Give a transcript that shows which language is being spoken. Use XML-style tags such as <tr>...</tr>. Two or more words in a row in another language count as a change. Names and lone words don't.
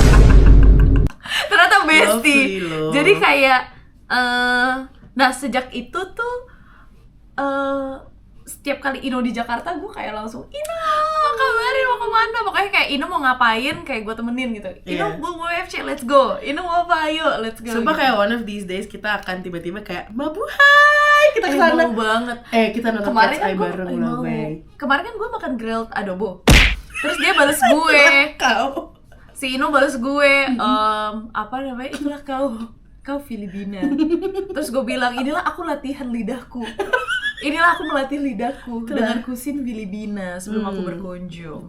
<id>Ternyata bestie. Jadi kayak nah sejak itu tuh setiap kali Ino di Jakarta gue kayak langsung Ino kabarin mau kemana, pokoknya kayak Ino mau ngapain kayak gue temenin gitu. Ino mau FC,</id> <en>let's go.</en> <id>Ino mau apa, ayo</id> <en>let's go.</en> <id>Sumpah kayak</id> <en>one of these days</en> <id>kita akan tiba-tiba kayak mabuhay kita kesana. Mau banget. Kita nonton Cat's Eye bareng loh. Kemarin kan gue makan grilled adobo, terus dia balas gue. Si Ino balas gue apa namanya, itulah kau Filipina. Terus gue bilang inilah aku latihan lidahku. Inilah aku melatih lidahku dengan kusin Filipina sebelum aku berkunjung.</id>